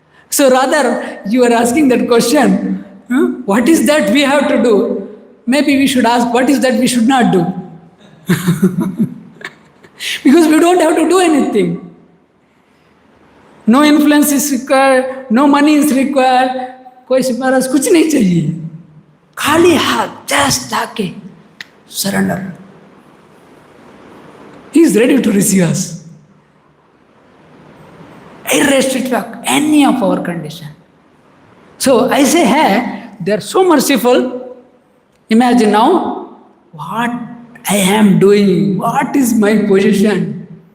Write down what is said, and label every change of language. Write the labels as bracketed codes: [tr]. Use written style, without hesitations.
[en] So rather, you are asking that question, what is that we have to do? Maybe we should ask, what is that we should not do? Because we don't have to do anything. No influence is required, no money is required. [hi] कोई सिफारिश कुछ नहीं चाहिए, खाली हाथ just जाके surrender. [en] He is ready to receive us, irrespective of any of our condition. So I say, hey, they are so merciful. Imagine now what I am doing, what is my position.